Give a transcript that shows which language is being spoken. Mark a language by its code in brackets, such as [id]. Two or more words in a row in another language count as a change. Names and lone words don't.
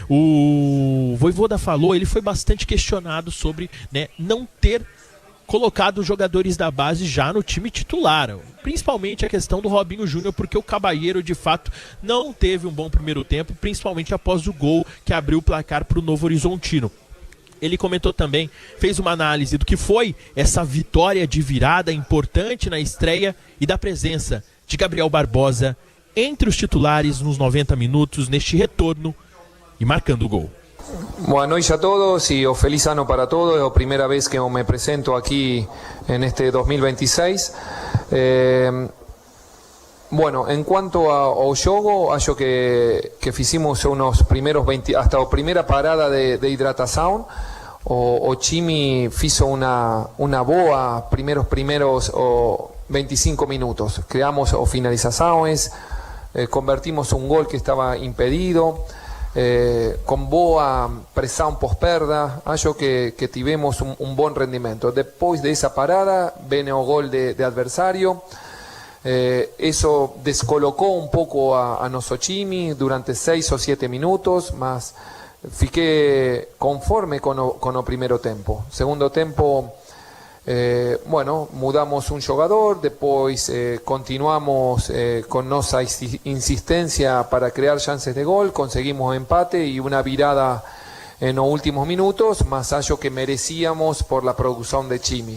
[pt] O Vojvoda falou, ele foi bastante questionado sobre, né, não ter colocado jogadores da base já no time titular, principalmente a questão do Robinho Júnior, porque o Cabalheiro de fato não teve um bom primeiro tempo, principalmente após o gol que abriu o placar para o Novo Horizontino. Ele comentou também, fez uma análise do que foi essa vitória de virada importante na estreia e da presença de Gabriel Barbosa entre os titulares nos 90 minutos neste retorno e marcando o gol. [es] Buenas noches a todos y feliz ano para todos. Es la primera vez que me presento aquí en este 2026. Bueno, en cuanto [pt] ao jogo, acho que fizemos [es] unos primeros 20, hasta la primera parada de hidratación. O Chimi hizo una boa primeros 25 minutos. Creamos finalizaciones, convertimos un gol que estaba impedido. [pt] Com boa pressão pós-perda, acho que tivemos um bom rendimento. Depois dessa parada, vem o gol de adversário. Isso descolocou um pouco a nosso time durante 6 ou 7 minutos, mas fiquei conforme com o primeiro tempo. Segundo tempo, [es] bueno, mudamos un jugador, después continuamos con nuestra insistencia para crear chances de gol, conseguimos empate y una virada en los últimos minutos, más allá que merecíamos por la producción de Chimi.